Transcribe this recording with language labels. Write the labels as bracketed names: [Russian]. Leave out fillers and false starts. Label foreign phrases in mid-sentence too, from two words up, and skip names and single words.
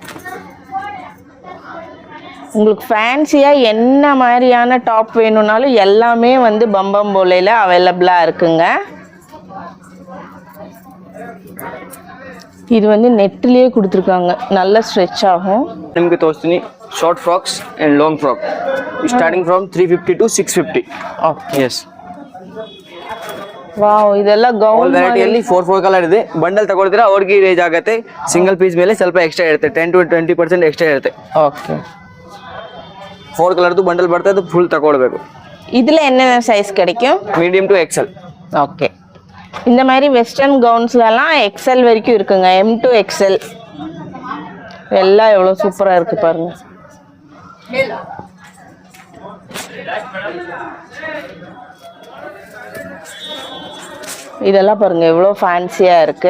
[Tamil] உங்களுக்கு ஃபேன்சியாக என்ன மாதிரியான டாப் வேணும்னாலும் எல்லாமே வந்து பம்பம் போலையில் அவைலபிளாக இருக்குங்க. இது வந்து நெட்லேயே கொடுத்துருக்காங்க, நல்ல ஸ்ட்ரெச் ஆகும். நமக்கு தோஸ்தினி [English] short frocks and long frock starting from [Tamil] 350 to 650. [Kannada] ಓಕೆ, ಎಸ್. ವಾವ್, ಇದೆಲ್ಲ ಗೌನ್ ವೆರೈಟಿಯಲ್ಲಿ 4 ಕಲರ್ ಇದೆ. ಬಂಡಲ್ ತಗೊಳ್ತೀರಾ ಅವ್ರಿಗೆ ರೇಂಜ್ ಆಗುತ್ತೆ. [English] single piece [Kannada] ಮೇಲೆ ಸ್ವಲ್ಪ ಎಕ್ಸ್ಟ್ರಾ ಇರುತ್ತೆ, 10 to 20% ಎಕ್ಸ್ಟ್ರಾ ಇರುತ್ತೆ. ಓಕೆ, 4 ಕಲರ್ದು ಬಂಡಲ್ ಬರ್ತದೆ, ಅದು ಫುಲ್ ತಗೊಳ್ಬೇಕು. [Tamil] இதில் என்னென்ன சைஸ் கிடைக்கும்? [English] medium to XL. [Tamil] ஓகே, இந்த மாதிரி [English] western gowns [Tamil] எக்ஸல் வரைக்கும் இருக்குங்க, [English] M to XL. [Tamil] எல்லாம் எவ்வளோ சூப்பராக இருக்குது பாருங்க. இதெல்லாம் பாருங்க எவ்வளோ ஃபேன்சியாக இருக்குது.